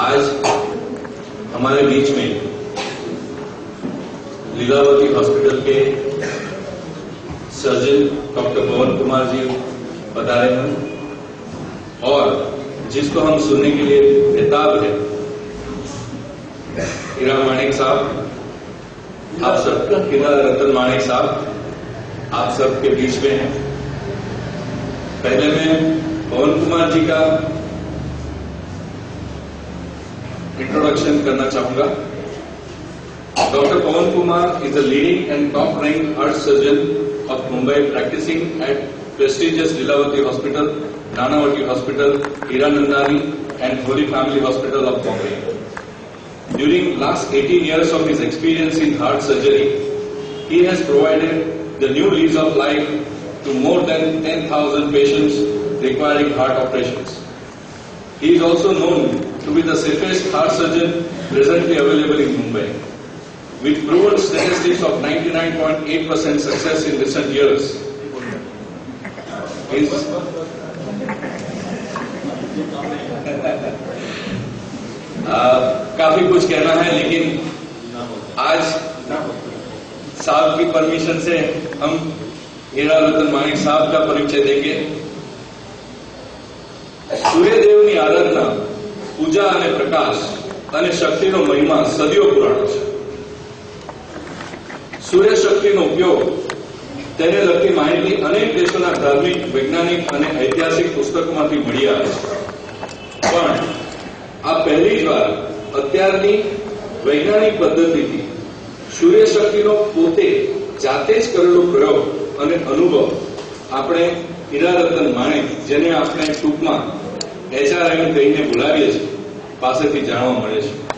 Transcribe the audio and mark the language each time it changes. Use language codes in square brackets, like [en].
[hi] आज हमारे बीच में लीलावती हॉस्पिटल के सर्जन डॉक्टर पवन कुमार जी पधारे हैं और जिसको हम सुनने के लिए बेताब है, हीरा माणिक साहब, आप सब, हीरारतन माणिक साहब आप सबके बीच में हैं। पहले मैं पवन कुमार जी का इंट्रोडक्शन करना चाहूंगा। [en] Doctor Pavan Kumar is a leading and top-ranked heart surgeon of Mumbai, practicing at prestigious Lilavati Hospital, Nanavati Hospital, Hiranandani and Holy Family Hospital of Bombay. During last 18 years of his experience in heart surgery, he has provided the new lease of life to more than 10,000 patients requiring heart operations. He is also known to be the safest heart surgeon presently available in Mumbai. With proven statistics of 99.8% success in recent years, [hi] काफी कुछ कहना है, लेकिन आज साहब की permission से हम हीरारतन माणिक साहब का परिचय देंगे। [gu] સૂર્યદેવની આરાધના, પૂજા અને પ્રકાશ અને શક્તિનો મહિમા સદીઓ પુરાણો છે। સૂર્ય શક્તિનો ઉપયોગ, તેને લગતી માહિતી અનેક દેશોના ધાર્મિક, વૈજ્ઞાનિક અને ઐતિહાસિક પુસ્તકોમાંથી મળી આવે છે, પણ આ પહેલી જ વાર અત્યારની વૈજ્ઞાનિક પદ્ધતિથી સૂર્ય શક્તિનો પોતે જાતે જ કરેલો પ્રયોગ અને અનુભવ આપણે હીરારતન માણિક, જેને આપણે ટૂંકમાં HRM કહીને બોલાવીએ છીએ, પાસેથી જાણવા મળે છે।